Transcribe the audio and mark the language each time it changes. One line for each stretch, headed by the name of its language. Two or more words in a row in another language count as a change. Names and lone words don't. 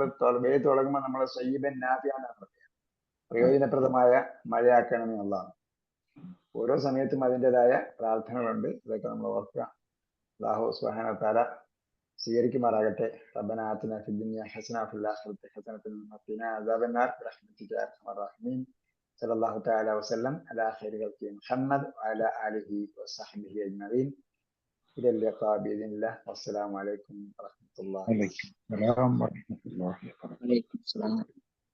Malayalam: വെയിൽ തുടങ്ങുമ്പോൾ നമ്മൾ
Arabic: صيبا نافعا
Malayalam: പറയാം പ്രയോജനപ്രദമായ മഴയാക്കണമെന്ന് അല്ലാഹു ഓരോ സമയത്തും അതിൻ്റെതായ പ്രാർത്ഥനകളുണ്ട് ഇതൊക്കെ നമ്മൾ ഓർക്കുക
Arabic: الله سبحانه وتعالى സ്വീകരിക്കുമാറാകട്ടെ ربنا آتنا في الدنيا حسنة وفي الآخرة حسنة وقنا عذاب النار برحمتك يا أرحم الراحمين صلى الله تعالى وسلم على خير خلقه محمد وعلى آله وصحبه أجمعين إلى اللقاء بإذن الله والسلام عليكم ورحمة الله. وعليكم السلام ورحمة الله وبركاته.